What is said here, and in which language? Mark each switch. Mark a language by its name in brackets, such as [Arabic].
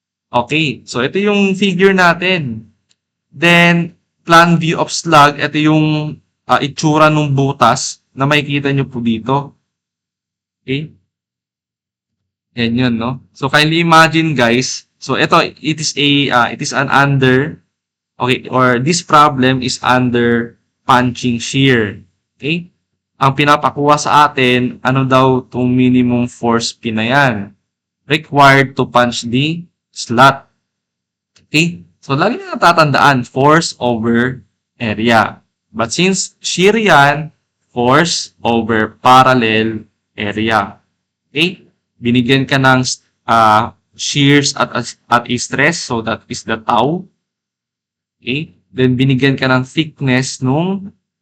[Filipino] Okay, so ito yung figure natin. Then, plan view of slug, ito yung itsura ng butas na makikita nyo po dito. Okay? Yan yun, no? [English] So, kindly imagine, guys. So, ito, it is an under, okay, or this problem is under punching shear. Okay? [Filipino] Ang pinapakuha sa atin, ano daw itong minimum force P na yan? [English] Required to punch the slot. Okay? [Filipino] So, lagi na natatandaan, force over area. [English] But since shear yan, force over parallel area. [Filipino] Okay? Binigyan ka ng shears at a stress, so that is the tau. Okay? Then, binigyan ka ng thickness nung